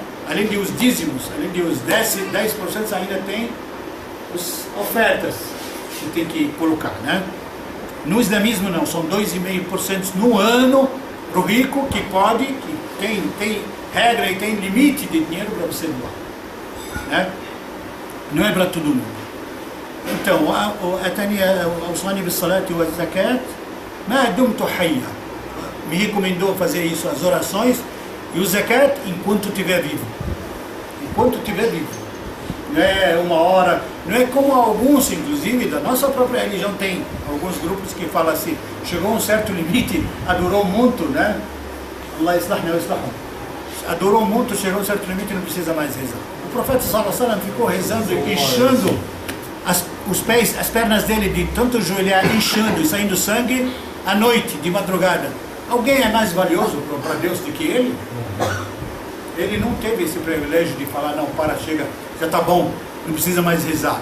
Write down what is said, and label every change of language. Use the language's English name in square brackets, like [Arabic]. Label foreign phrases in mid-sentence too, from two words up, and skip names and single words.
[Portuguese] Além de os dízimos, além de os 10% ainda tem as ofertas que tem que colocar, né? No islamismo não, são 2,5% no ano Para o rico que pode, que tem regra e tem limite de dinheiro para você doar, né? Não é para todo mundo. Então, [Arabic] أوصاني بالصلاة والزكاة ما دمت حيا. [Portuguese] Me recomendou fazer isso, as orações e o zakat enquanto estiver vivo. Enquanto estiver vivo. Não é uma hora, não é como alguns, inclusive, da nossa própria religião, tem alguns grupos que falam assim, chegou a um certo limite, adorou muito, né? [Arabic] الله أصلحنا وأصلحهم. [Portuguese] Adorou muito, chegou a um certo limite e não precisa mais rezar. O profeta [Arabic] صلى الله عليه وسلم [Portuguese] ficou rezando, inchando os pés, as pernas dele de tanto joelhar, inchando e saindo sangue à noite, de madrugada. Alguém é mais valioso para Deus do que ele? Ele não teve esse privilégio de falar, não, para, chega, já está bom, não precisa mais rezar.